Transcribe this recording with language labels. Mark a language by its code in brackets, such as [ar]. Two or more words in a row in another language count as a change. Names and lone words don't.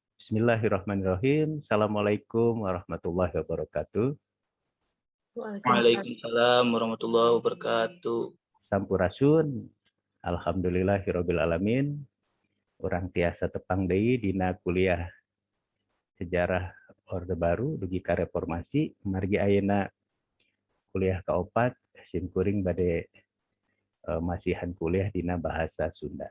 [ar] بسم الله الرحمن الرحيم. السلام عليكم ورحمة الله وبركاته. وعليكم السلام ورحمة الله وبركاته. [su] Sampurasun. [ar] الحمد لله رب العالمين. [su] Urang tiasa tepang deui dina kuliah sejarah Orde Baru dugi ka reformasi. Margi ayeuna kuliah kaopat simkuring bade masihan kuliah dina bahasa Sunda.